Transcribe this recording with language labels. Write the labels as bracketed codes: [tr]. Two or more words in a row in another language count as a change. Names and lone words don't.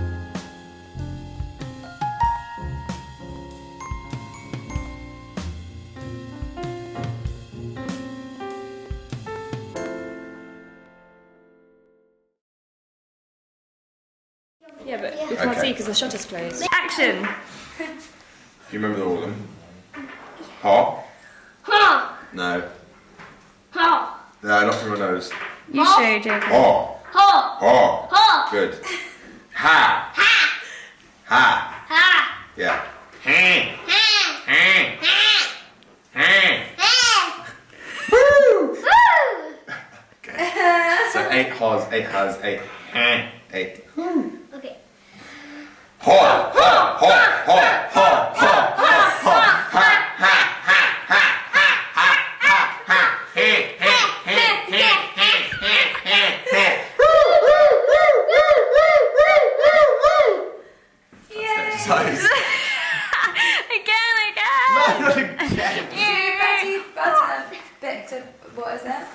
[en] Yeah, but you can't see because the shutter's closed. Action! Do you remember all of them? Hot? Ha! No. Ha! No, not from your nose. You show, Jacob. Hot. Ho. Ho. Good. Ha. Ha. Ha. Ha. Yeah. Ha. Woo. Woo. Okay. So 8 has, 8 has, 8 ha, 8. Okay. Ho. Ho. Ho. Ho. Ho. Ho. Ho. Ha. Ha. Ha. Ha. Ha. Ha. Ha. Ha. He. He. He. He. He. He. He. Exercise. Again. Not again. Betty Butter. Victor, what is it?